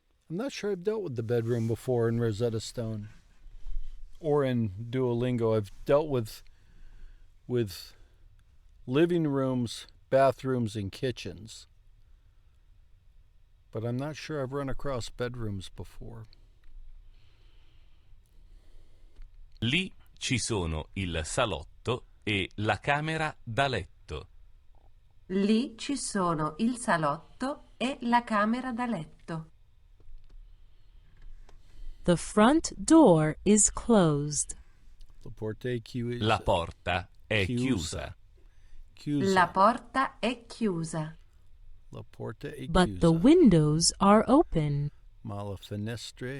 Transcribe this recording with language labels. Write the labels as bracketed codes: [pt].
[en] I'm not sure I've dealt with the bedroom before in Rosetta Stone or in Duolingo. I've dealt with living rooms, bathrooms, and kitchens. But I'm not sure I've run across bedrooms before. [it] Lì ci sono il salotto e la camera da letto. Lì ci sono il salotto e la camera da letto. [en] The front door is closed. [it] La porta è chiusa. La porta è chiusa. Chiusa. La porta è chiusa. La porta è [en] But [it] chiusa. [en] the windows are open. [it] Ma le finestre